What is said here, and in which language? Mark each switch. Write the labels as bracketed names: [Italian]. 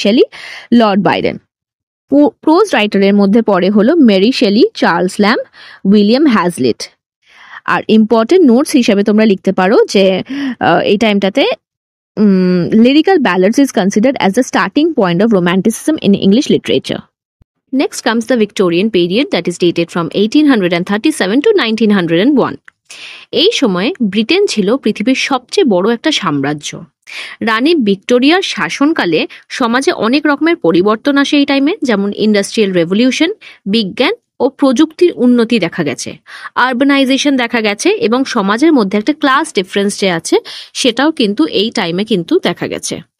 [Bangla] Shelley, Lord Byron. Pros রাইটারের মধ্যে পড়ে হলো Mary Shelley, Charles lamb, William হ্যাজলিট। আর ইম্পর্টেন্ট নোটস হিসাবে তোমরা লিখতে পারো যে এই টাইমটাতে [English] Lyrical ballads is considered as the starting point of romanticism in English literature. Next comes the Victorian period, that is dated from 1837 to 1901. [Bangla] এই সময়ে ব্রিটেন ছিল পৃথিবীর সবচেয়ে বড় একটা সাম্রাজ্য। রানী ভিক্টোরিয়ার শাসনকালে সমাজে অনেক রকমের পরিবর্তন আসে এই টাইমে, যেমন ইন্ডাস্ট্রিয়াল রেভলিউশন, বিজ্ঞান ও প্রযুক্তির উন্নতি দেখা গেছে, আরবানাইজেশন দেখা গেছে, এবং সমাজের মধ্যে একটা ক্লাস ডিফারেন্স যে আছে সেটাও কিন্তু এই টাইমে কিন্তু দেখা গেছে।